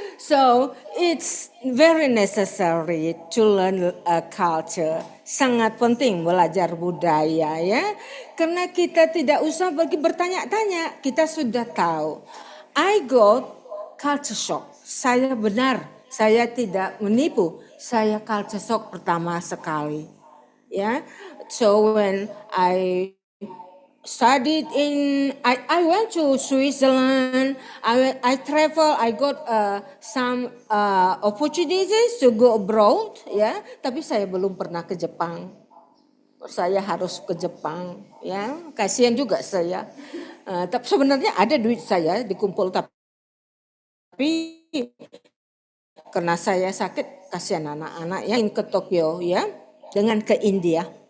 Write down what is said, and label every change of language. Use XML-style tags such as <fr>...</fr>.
<en>So it's very necessary to learn a culture.</en> <id>Sangat penting belajar budaya ya. Karena kita tidak usah pergi bertanya-tanya, kita sudah tahu.</id> <en>I got culture shock.</en> <id>Saya benar, saya tidak menipu. Saya culture shock pertama sekali. Ya.</id> <en>So when I studied I went to Switzerland. I travel. I got some opportunities to go abroad.</en> <id>Ya, tapi saya belum pernah ke Jepang. Saya harus ke Jepang. Ya, kasihan juga saya. Tapi sebenarnya ada duit saya dikumpul tapi karena saya sakit, kasihan anak-anak yang ke Tokyo ya, dengan ke India.</id>